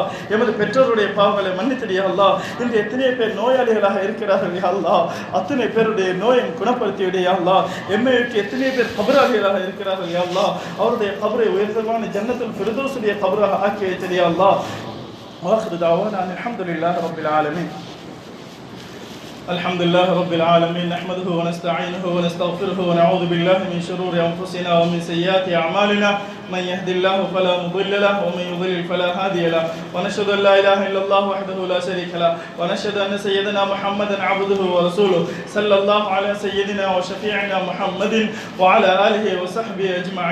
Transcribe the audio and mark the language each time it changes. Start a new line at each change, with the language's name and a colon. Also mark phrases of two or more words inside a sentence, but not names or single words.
Tamil: எமது பெற்றோருடைய பாவங்களை மன்னித்திடியா அல்லாஹ். இன்று எத்தனை பேர் நோயாளிகளாக இருக்கிறார்கள்
Arabic: يا الله.
Tamil: அத்தனை பேருடைய நோயை குணப்படுத்தி விடியா அல்லாஹ். எம்மைக்கு எத்தனை பேர் கபராளிகளாக இருக்கிறார்கள்
Arabic: يا الله.
Tamil: அவருடைய கபரை உயர்தமான ஜன்னத்துல் ஃபிர்தௌஸுடைய கபராக ஆக்கி வைத்தியா அல்லாஹ்.
Arabic: وآخر دعوانا الحمد لله رب العالمين. الحمد لله رب العالمين، نحمده ونستعينه ونستغفره ونعوذ بالله من شرور أنفسنا ومن سيئات أعمالنا، من يهد الله فلا مضل له ومن يضلل فلا هادي له، ونشهد أن لا إله إلا الله وحده لا شريك له، ونشهد أن سيدنا محمدا عبده ورسوله، صلى الله على سيدنا وشفيعنا محمد وعلى آله وصحبه أجمعين.